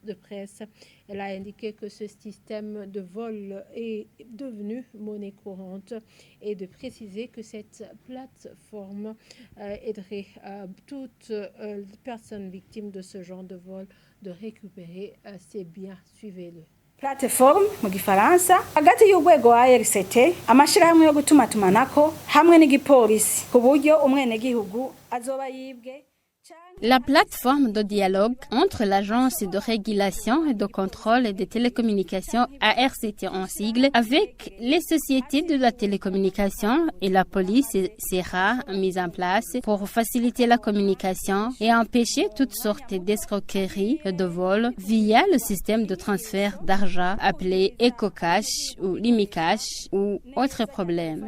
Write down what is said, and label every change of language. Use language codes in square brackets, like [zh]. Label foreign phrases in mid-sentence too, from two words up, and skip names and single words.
[fr] Elle a indiqué que ce système de vol vol est devenue monnaie courante et de préciser que cette plateforme aiderait toutes personnes victimes de ce genre de vol de récupérer ses biens. Suivez-le. Plateforme mu gifaransa [rn] hagati y'urwego wa RCT amashirahamwe yo gutumatumanako hamwe n'igipolisi ku buryo umwenegihugu azoba yibwe. [fr] La plateforme de dialogue entre l'Agence de régulation et de contrôle des télécommunications ARCT en sigle avec les sociétés de la télécommunication et la police sera mise en place pour faciliter la communication et empêcher toutes sortes d'escroqueries et de vols via le système de transfert d'argent appelé EcoCash ou LimiCash ou autre problème.